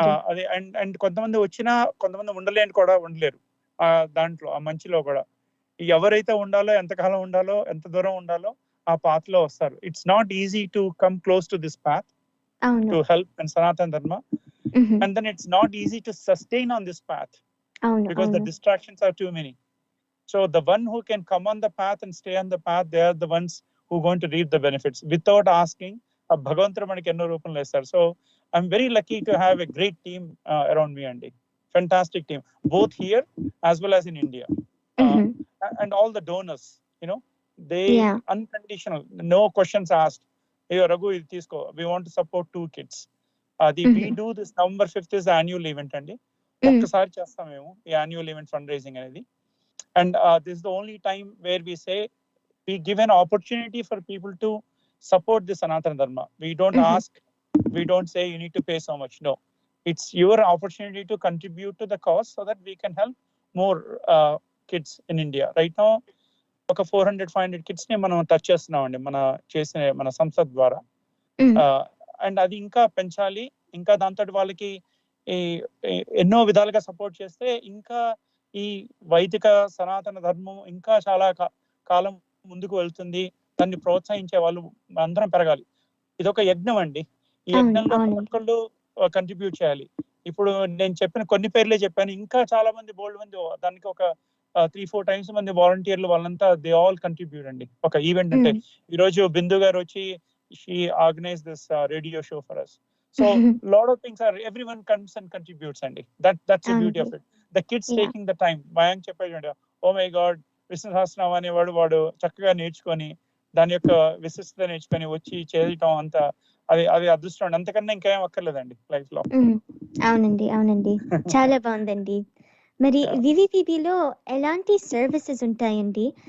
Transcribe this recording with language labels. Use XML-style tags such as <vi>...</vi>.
<te>అది అండ్ కొంతమంది వచ్చినా కొంతమంది ఉండలేరు దాంట్లో, ఆ మంచిలో కూడా. ఎవరైతే ఉండాలో, ఎంతకాలం ఉండాలో, ఎంత దూరం ఉండాలో ఆ పాత్ లో వస్తారు.</te> <en>It's not easy to come close to this path to help in Sanatana Dharma. And then it's not easy to sustain on this path because the distractions are too many. So the one who can come on the path and stay on the path, they are the ones who are going to reap the benefits without asking.</en> <te>Bhagavantru manaki enno rupamlo istar.</te> <en>So I'm very lucky to have a great team around me, Andy. Fantastic team, both here as well as in India. And all the donors, they unconditional, no questions asked. Hey Raghu,</en> <te>ఇది తీసుకో,</te> <en>we want to support 2 kids. We do this November 5th is the annual event అండి.</en> <te>ఒక్కసారి చేస్తాం మేము ఈ</te> <en>annual event fundraising</en> <te>అనేది.</te> <en>And this is the only time where we say we give an opportunity for people to support the Sanatana Dharma. We don't ask, we don't say you need to pay so much. No, it's your opportunity to contribute to the cause so that we can help more kids in India. Right now</en> <te>ఒక 400-500 kids ని మనం touch చేస్తున్నాం అండి మన సంస్థ ద్వారా. And అది ఇంకా పెంచాలి, ఇంకా దాంతో వాళ్ళకి ఎన్నో విధాలుగా సపోర్ట్ చేస్తే ఇంకా ఈ వైదిక సనాతన ధర్మం ఇంకా చాలా కాలం ముందుకు వెళ్తుంది, దాన్ని ప్రోత్సహించే వాళ్ళు అందరం పెరగాలి. ఇదొక యజ్ఞం అండి. ఈ యజ్ఞంలో ఒక్కళ్ళు కంట్రిబ్యూట్ చేయాలి. ఇప్పుడు నేను చెప్పిన కొన్ని పేర్లే చెప్పాను, ఇంకా చాలా మంది బోల్డ్ మంది దానికి ఒక 3-4 times మంది వాలంటీర్లు వాళ్ళంతా</te> <en>they all contribute</en> <te>అండి. ఒక ఈవెంట్ అంటే ఈ రోజు బిందు గారు వచ్చి</te> <en>She organize this radio show for us. So lot of things are, everyone comes and contributes అండి. That's the beauty of it. The kids taking the time.</en> <te>Mayank చెప్పాడు, oh my God Vishnu Sahasranamam అనేవాడు వాడు చక్కగా నేర్చుకొని దాని యొక్క విశిష్టత నేర్చుకొని వచ్చి చేయటం అంత అది అదృష్టం, అంతకన్నా ఇంకేం అక్కర్లేదండి లైఫ్ లో. అవునండి చాలా బాగుందండి. మరి వివిపిబిలో ఎలాంటి సర్వీసెస్ ఉంటాయండి?</te>